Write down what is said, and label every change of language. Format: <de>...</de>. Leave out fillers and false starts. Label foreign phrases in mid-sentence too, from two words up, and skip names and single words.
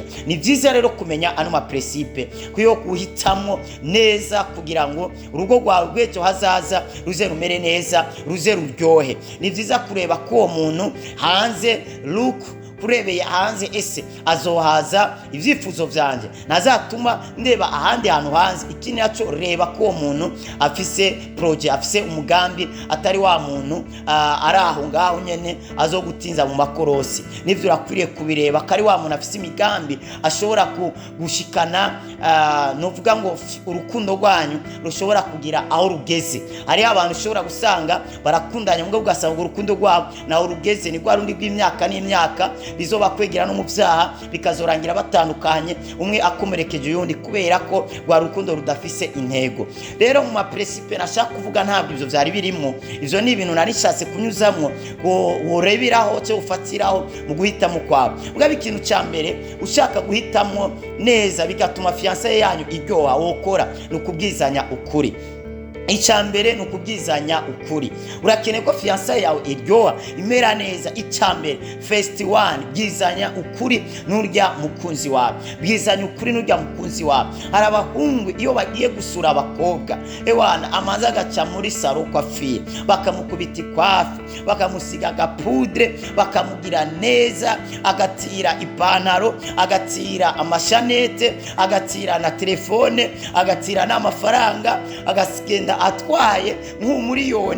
<rn>Ni byiza rero kumenya ano mapresipe kuyo guhitamo neza kugira ngo urugo rwawe rw'ejo hazaza ruze rumere neza, ruze ruryohe. Ni byiza kureba ko uwo muntu hanze kurebeye hanze ese azohaza ibyifuzo byanjye, nazatuma ndeba ahandi hantu hanze. Ikindi naco reba ko uwo muntu afise project, afise umugambi, atari wa muntu ari aho ngaho nyene azogutinza mu makorosi. Nivyo urakwiriye kubireba kari wa muntu afise imigambi ashobora gushikana, novuga ngo urukundo rwanyu rushobora kugira aho rugeze. Hari abantu ushobora gusanga barakundanya ngo ugasanga urukundo rwabo naho rugeze ni rwa rundi rw'imyaka n'imyaka, bizoba kwegera no mu byaha bikazorangira batandukanye, umwe akomerekeje uyundi kubera ko rwa rukundo rudafise intego. Rero mu mapresipe nashaka kuvuga ntabwo ivyo byari birimo. Ivyo ni ibintu narishatse kunyuzamwo ngo urebiraho cyo ufatiraho mu guhitamo kwawe. Ubwo ikintu cya mbere ushaka guhitamo neza bigatuma fiancé yanyu iryoha, wokora nukubwizanya ukuri. Icyambere nukubwizanya ukuri. Urakeneye ko fiancé yawe iryoha, imera neza. Icyambere</rn> <en>first one,</en> <rn>bwizanya ukuri n'urya mukunzi wawe. Bwizanya ukuri n'urya mukunzi wawe. Hari abahungu iyo bagiye gusura abakobwa, ewana amaza agaca muri saro kwa fille, bakamukubita ikwafi, bakamusiga agapudre, bakamugira neza, agatira ipantaro, agatira amashanete, agatira na telefone, agatira n'amafaranga, agasigenda atwaye nk'umuriyoni.</rn>